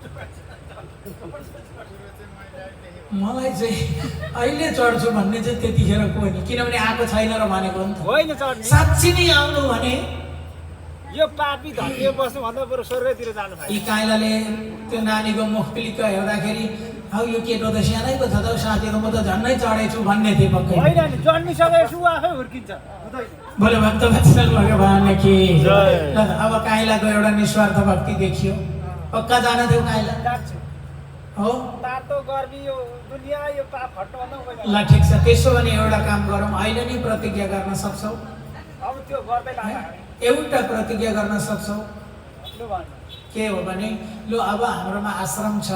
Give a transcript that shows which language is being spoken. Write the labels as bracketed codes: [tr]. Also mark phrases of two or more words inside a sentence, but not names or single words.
[ne] मलाई चाहिँ अहिले चढ्छु भन्ने चाहिँ त्यतिखेर को नि, किनभने आएको छैन र भनेको नि त होइन चढ्ने। साँच्ची नै आउनु भने यो पापी धर्तीमा बस्नु भन्दा बरु स्वर्गतिर जानु यी काइलाले त्यो नानीको मुख पिलिक्क हेर्दाखेरि हौ यो केटो त सानै पो छ त साथीहरू, म त झन्नै चढेछु भन्ने थिएँ पक्कै। होइन नि, जन्मिसकेछु आफै हुर्किन्छ। [hi] बोले भक्त वत्सल भगवान की जय। [ne] अब काइलाको एउटा निस्वार्थ भक्ति देखियो। पक्का जान थियौ काइला हो? तातो गर्मी यो दुनिया यो पाप हट्नु भन्दा ल ठिक छ, त्यसो भने एउटा काम गरौँ, अहिले नै प्रतिज्ञा गर्न सक्छौ? अब त्यो गर्दै लाग्यो। एउटा प्रतिज्ञा गर्न सक्छौ? के हो भने लु अब हाम्रोमा आश्रम छ।